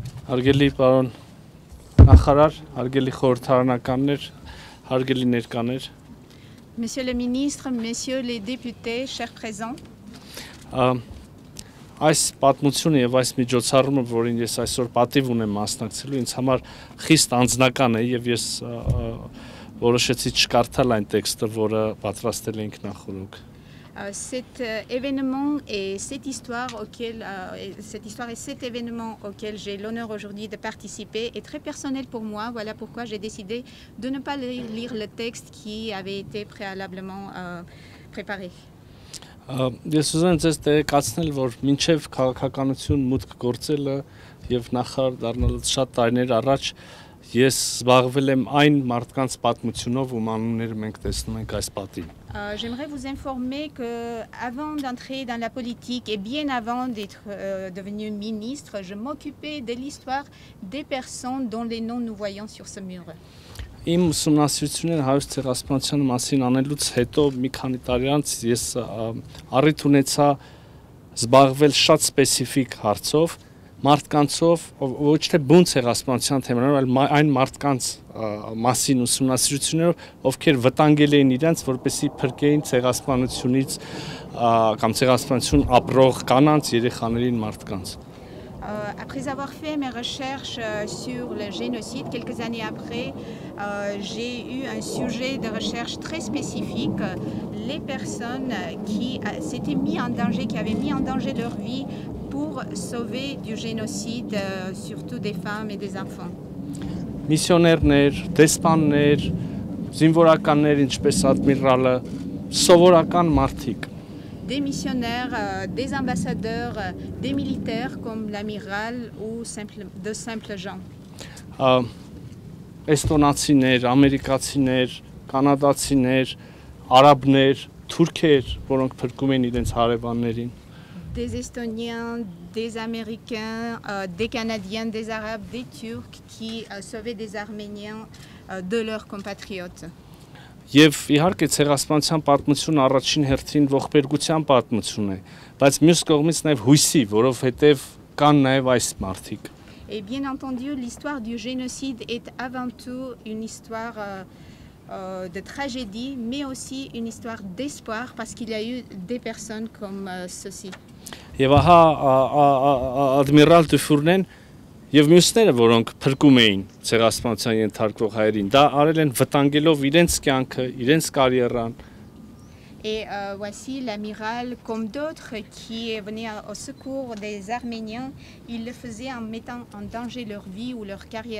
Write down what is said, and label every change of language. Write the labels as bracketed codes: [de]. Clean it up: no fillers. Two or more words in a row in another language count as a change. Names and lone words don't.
[hy] Հարգելի պարոն նախարար, հարգելի խորհրդարանականներ, հարգելի ներկաներ, [fr] Monsieur le ministre, messieurs les députés, chers présents, [hy] այս պատմությունը եւ այս միջոցառումը, որին ես այսօր պատիվ ունեմ մասնակցելու, ինձ համար խիստ անձնական է եւ ես որոշեցի չկարդալ այն տեքստը, որը պատրաստել էինք նախօրոք։ [fr] cet événement et cette histoire et cet événement auquel j'ai l'honneur aujourd'hui de participer est très personnel pour moi. Voilà pourquoi j'ai décidé de ne pas lire le texte qui avait été préalablement préparé. [hy] Ես ուզում եմ ձեզ տեղեկացնել, որ մինչև քաղաքականություն մուտք գործելը եւ նախարար դառնալուց շատ տարիներ առաջ ես զբաղվել եմ այն մարդկանց պատմությունով, ում անունները մենք տեսնում ենք այս պատին։ [fr] J'aimerais vous informer que avant d'entrer dans la politique et bien avant d'être devenu ministre, je m'occupais de l'histoire des personnes dont les noms nous voyons sur ce mur. [hy] Իմ ուսումնասիրությունները հայոց ցեղասպանության մասին անելուց հետո մի քանի տարի անց ես առիթ ունեցա զբաղվել շատ սպეციფიկ հարցով, մարդկանցով, ոչ թե բուն ցեղասպանության թեմաներով, այլ այն մարդկանց մասին ուսումնասիրություններով, ովքեր վտանգել էին իրենց, որպեսզի փրկեին ցեղասպանությունից կամ ցեղասպանություն ապրող կանանց, երեխաներին, մարդկանց։ [fr] Après avoir fait mes recherches sur le génocide, quelques années après, j'ai eu un sujet de recherche très spécifique, les personnes qui s'étaient mis en danger, qui avaient mis en danger leur vie pour sauver du génocide, surtout des femmes et des enfants. [hy] Միսիոներներ, դեսպաններ, զինվորականներ, ինչպես ադմիրալը, սովորական մարդիկ։ [fr] Des missionnaires, des ambassadeurs, des militaires comme l'amiral ou de simples gens. [hy] Էստոնացիներ, ամերիկացիներ, կանադացիներ, արաբներ, թուրքեր, որոնք փրկում են իրենց հարևաններին։ [fr] Des Estoniens, des Américains, des Canadiens, des Arabes, des Turcs qui sauvaient des Arméniens de leurs compatriotes. [hy] Եվ իհարկե ցեղասպանության պատմությունը առաջին հերթին ողբերգության պատմություն է, բայց մյուս կողմից նաև հույսի, որովհետև կան նաև այս մարդիկ։ [fr] Et bien entendu, l'histoire du génocide est avant tout une histoire de tragédie, mais aussi une histoire d'espoir parce qu'il y a eu des personnes comme ceci. [hy] Եվ ահա ադմիրալ Դուֆուրնեն եւ մյուսները, որոնք փրկում էին ցեղասպանության ենթարկվող հայերին, դա արել են վտանգելով իրենց կյանքը, իրենց կարիերան։ [fr] Et voici l'amiral, comme d'autres qui venaient au secours des Arméniens, ils le faisaient en mettant en danger leur vie ou leur carrière.